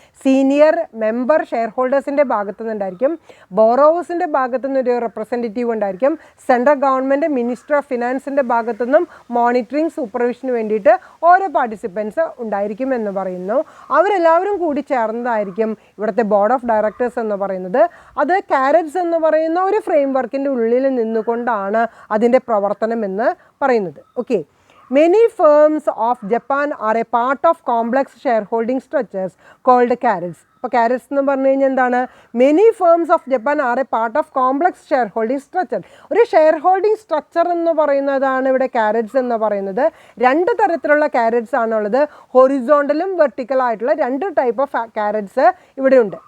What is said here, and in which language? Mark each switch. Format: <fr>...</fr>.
<ml>Senior member share ഹോൾഡേഴ്സിൻ്റെ ഭാഗത്തു നിന്നുണ്ടായിരിക്കും, ബോറോവേഴ്സിൻ്റെ ഭാഗത്തു നിന്നൊരു റെപ്രസെൻറ്റേറ്റീവ് ഉണ്ടായിരിക്കും, സെൻട്രൽ ഗവൺമെൻറ് മിനിസ്റ്റർ ഓഫ് ഫിനാൻസിൻ്റെ ഭാഗത്തു നിന്നും മോണിറ്ററിങ് സൂപ്പർവിഷന് വേണ്ടിയിട്ട് ഓരോ പാർട്ടിസിപ്പൻസ് ഉണ്ടായിരിക്കും എന്ന് പറയുന്നു. അവരെല്ലാവരും കൂടി ചേർന്നതായിരിക്കും ഇവിടുത്തെ ബോർഡ് ഓഫ് ഡയറക്ടേഴ്സ് എന്ന് പറയുന്നത്. അത് കാരറ്റ്സ് എന്ന് പറയുന്ന ഒരു ഫ്രെയിം വർക്കിൻ്റെ ഉള്ളിൽ നിന്നുകൊണ്ടാണ് അതിൻ്റെ പ്രവർത്തനം എന്ന് പറയുന്നത്.</ml> <en>Okay, many firms of Japan are a part of complex shareholding structures called carrots.</en> <ml>അപ്പോൾ കാരറ്റ്സ് എന്ന് പറഞ്ഞു കഴിഞ്ഞാൽ എന്താണ്?</ml> <en>Many firms of Japan are a part of complex shareholding structure.</en> <ml>ഒരു ഷെയർ ഹോൾഡിംഗ് സ്ട്രക്ചർ എന്ന് പറയുന്നതാണ് ഇവിടെ കാരറ്റ്സ് എന്ന് പറയുന്നത്. 2 തരത്തിലുള്ള കാരറ്റ്സ് ആണുള്ളത്. ഹൊറിസോണ്ടലും വെർട്ടിക്കലായിട്ടുള്ള 2 ടൈപ്പ് ഓഫ് കാരറ്റ്സ് ഇവിടെ ഉണ്ട്.</ml>